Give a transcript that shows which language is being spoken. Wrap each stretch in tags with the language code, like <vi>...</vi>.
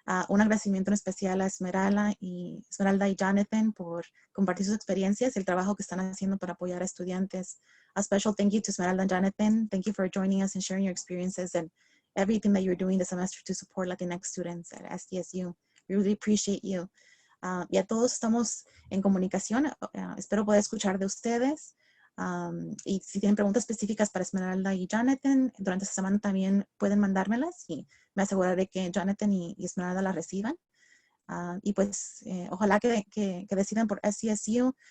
<es>Un agradecimiento en especial a Esmeralda y Jonathan por compartir sus experiencias y el trabajo que están haciendo para apoyar a estudiantes.</es> <en>A special thank you to Esmeralda and Jonathan. Thank you for joining us and sharing your experiences and everything that you're doing this semester to support Latinx students at SDSU. We really appreciate you.</en> <es>Ya todos estamos en comunicación. Espero poder escuchar de ustedes. Y si tienen preguntas específicas para Esmeralda y Jonathan, durante esta semana también pueden mandármelas y me aseguraré que Jonathan y Esmeralda las reciban. Y pues ojalá que decidan por SDSU.</es>